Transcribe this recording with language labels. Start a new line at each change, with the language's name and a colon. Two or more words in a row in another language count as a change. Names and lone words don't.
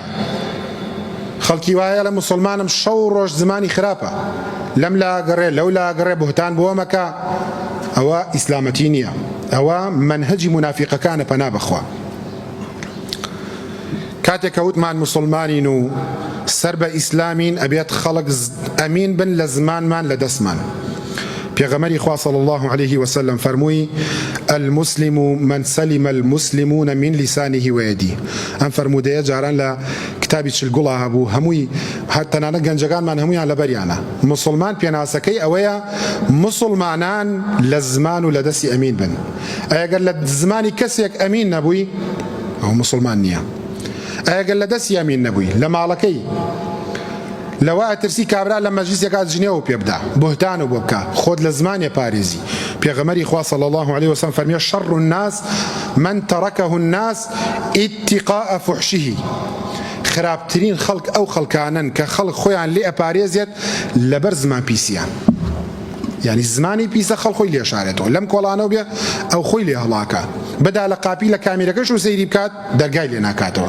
Central Kurdish: خەڵکی وایە لە موسڵمانم شەو ڕۆژ زمانی خراپە لەم لاگەڕێ لەو لاگەڕێ بوهتان بۆ مەکە ئەوە ئیسلامەتی نییە ئەوە منهەجی منافیقەکانە پەنا بخوا. کاتێک کە وتمان موسڵمانین و سەر بە ئیسلامین ئەبێت خەڵک ئەمین بن لە زمانمان لە دەستمان. پێغەمبەری خوا
Arabic: صلی الله عليه وسلم
Central Kurdish: فەرمووی
Arabic: المسلم من سلم المسلمون من لسانه ويده.
Central Kurdish: ئەم فەرمودەیە جاران لە کتابی چلگوڵا هەبوو هەمووی تەنانەت گەنجەکانمان هەموویان لەبەریانە. موسڵمان پێناسەکەی ئەوەیە موسڵمانان لە زمان و لە دەستی ئەمین بن. ئەگەر لە زمانی کەسێک ئەمین نەبووی ئەو موسڵمان نییە. ئەگەر لە دەستی ئەمین نەبووی لە ماڵەکەی لەوە ئەترسی کابرا لە مەجلیسێکات جنێوە پێ بدا بوهتان و بۆ بکە خۆت لە زمانێ پارێزی. پێغەمبەری خوا
Arabic: صلی الله عليه وسلم
Central Kurdish: فەرمیێ
Arabic: شەڕ الناس من تركه الناس اتقاء فحشه.
Central Kurdish: خراپترین خەڵک ئەو خەڵکانن کە خەڵک خۆیان لێ ئەپارێزێت لەبەر زمان پیسیان یعنی زمانی پیسە خەڵک خۆی لێ شارێتەوە لەم کۆڵانەوە بێ ئەو خۆی لێ هەڵاکە بدا لە قاپی لە کامیرەکەش و سەیری بکات دەرگای لێ ناکاتەوە.